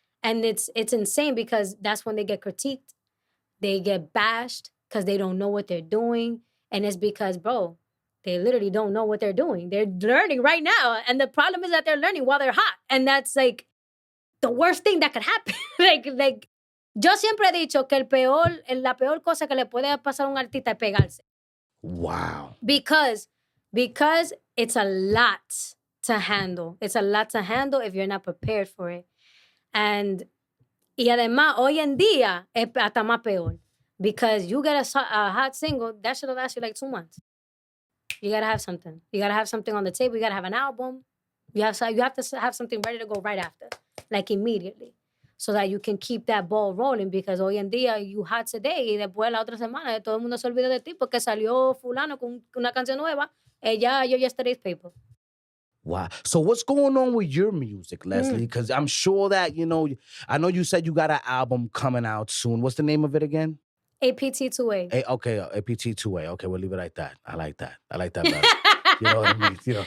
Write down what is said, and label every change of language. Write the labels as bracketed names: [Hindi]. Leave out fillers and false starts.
[English] And it's insane because that's when they get critiqued. They get bashed because they don't know what they're doing. And it's because, bro, they literally don't know what they're doing. They're learning right now. And the problem is that they're learning while they're hot. And that's the worst thing that could happen. [Spanish] Yo siempre he dicho que la peor cosa que le puede pasar a un artista es pegarse. [English] Wow. Because it's a lot to handle. It's a lot to handle if you're not prepared for it. [Spanish] Y además, hoy en día, es hasta más peor. [English] Because you get a hot single, that should last you like 2 months. You gotta have something. You gotta have something on the table. You gotta have an album. You have to have something ready to go right after. Like, immediately. So that you can keep that ball rolling. [Spanish] Because hoy en día, [English] you hot today, [Spanish] y después la otra semana, todo el mundo se olvidó de ti porque salió fulano con una canción nueva. [English] You're yesterday's paper. Wow. So what's going on with your music, Leslie? Because I'm sure that, I know you said you got an album coming out soon. What's the name of it again? APT2A. Okay, APT2A. Okay, we'll leave it like that. I like that better. You know what I mean?